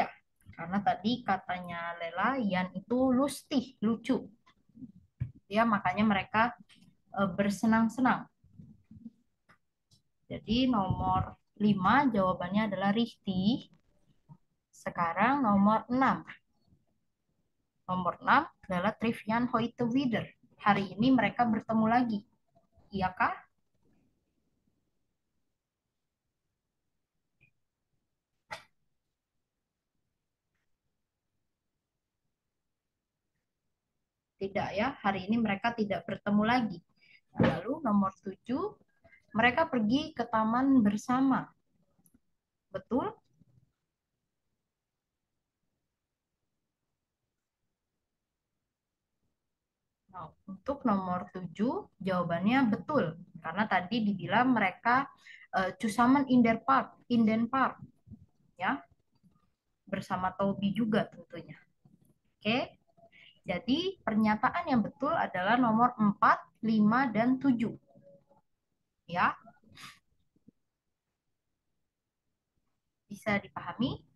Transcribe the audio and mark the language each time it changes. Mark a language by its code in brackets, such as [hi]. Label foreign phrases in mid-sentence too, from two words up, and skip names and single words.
[id] Karena tadi katanya Lela, Yan itu lustig, lucu. Ya, makanya mereka bersenang-senang. Jadi nomor 5 jawabannya adalah richtig. Sekarang nomor 6. Nomor 6 adalah [de] Trivian heute wieder. [id] Hari ini mereka bertemu lagi. Iyakah? Tidak ya, hari ini mereka tidak bertemu lagi. Lalu nomor 7, mereka pergi ke taman bersama. Betul? Nah, untuk nomor 7, jawabannya betul. Karena tadi dibilang mereka [de] zusammen in der Park, in den Park. [id] Ya, bersama Toby juga tentunya. Oke, jadi pernyataan yang betul adalah nomor 4, 5, dan 7. Ya, bisa dipahami?